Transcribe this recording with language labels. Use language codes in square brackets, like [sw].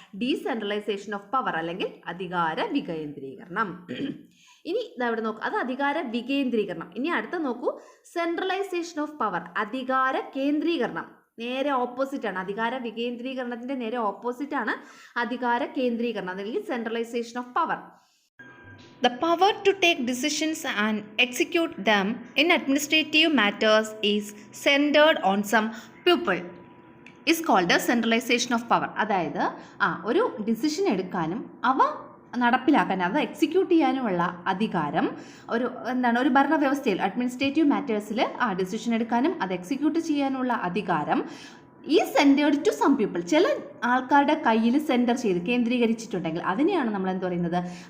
[ml] Decentralisation of power അല്ലെങ്കിൽ അധികാര വികേന്ദ്രീകരണം. ഇനി ഇതവിടെ നോക്കൂ, അത് അധികാര വികേന്ദ്രീകരണം. ഇനി അടുത്ത നോക്കൂ, സെൻട്രലൈസേഷൻ ഓഫ് പവർ, അധികാര കേന്ദ്രീകരണം. നേരെ ഓപ്പോസിറ്റ് ആണ്. അധികാര വികേന്ദ്രീകരണത്തിന്റെ നേരെ ഓപ്പോസിറ്റ് ആണ് അധികാര കേന്ദ്രീകരണം അല്ലെങ്കിൽ centralisation of power. [en] The power to take decisions and execute them in administrative matters is centered on some people is called the centralization of power. [ml] അതായത് ഒരു ഡിസിഷൻ എടുക്കാനും അവ നടപ്പിലാക്കാൻ, അത് എക്സിക്യൂട്ട് ചെയ്യാനുമുള്ള അധികാരം ഒരു ഭരണവ്യവസ്ഥയിൽ അഡ്മിനിസ്ട്രേറ്റീവ് മാറ്റേഴ്സിൽ ഡിസിഷൻ എടുക്കാനും അത് എക്സിക്യൂട്ട് ചെയ്യാനുള്ള അധികാരം ഈ [en] centred to some people, [ml] ചില ആൾക്കാരുടെ കയ്യിൽ കേന്ദ്രീകരിച്ചിട്ടുണ്ടെങ്കിൽ അതിനെയാണ് നമ്മൾ എന്ത് പറയുന്നത്?